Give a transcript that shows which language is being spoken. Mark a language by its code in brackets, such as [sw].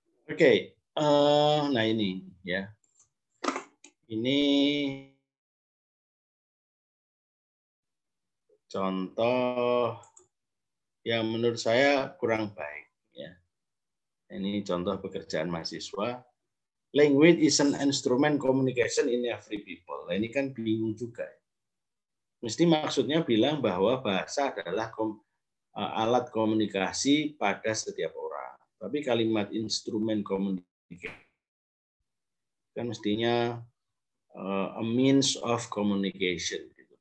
[id] Oke, nah ini ya, ini contoh yang menurut saya kurang baik. Ya, ini contoh pekerjaan mahasiswa. [en] Language is an instrument communication in every people. [id] Nah, ini kan bingung juga. Mesti maksudnya bilang bahwa bahasa adalah alat komunikasi pada setiap orang. Tapi kalimat instrumen komunikasi kan mestinya [en] a means of communication, [id] gitu.